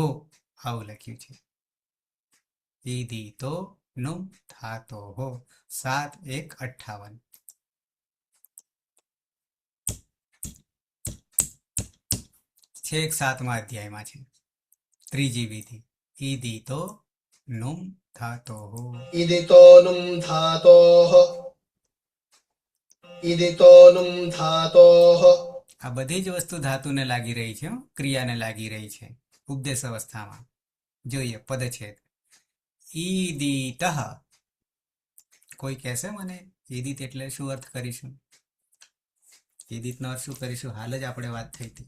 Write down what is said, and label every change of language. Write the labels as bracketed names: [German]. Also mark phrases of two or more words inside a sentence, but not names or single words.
[Gujarati] આવું લખ્યું છે. [Sanskrit] ઈદિતો નુમ થાતો [Gujarati] હો. 7-1-58. છેક 7મા અધ્યાયમાં છે ત્રીજી વિધિ. [Sanskrit] ઈદિતો નુમ થાતો હો. इदितो नुम् धातोः इदितो नुम् धातोः [Gujarati] આ બધી જ વસ્તુ ધાતુને લાગી રહી છે હો, ક્રિયાને લાગી રહી છે ઉપદેશ અવસ્થામાં. જોઈએ પદછેદ. ઈદિતઃ. કોઈ કહેશે મને ઈદિત એટલે શું અર્થ કરીશું? ઈદિતનો અર્થ શું કરીશું? હાલ જ આપણે વાત થઈ હતી.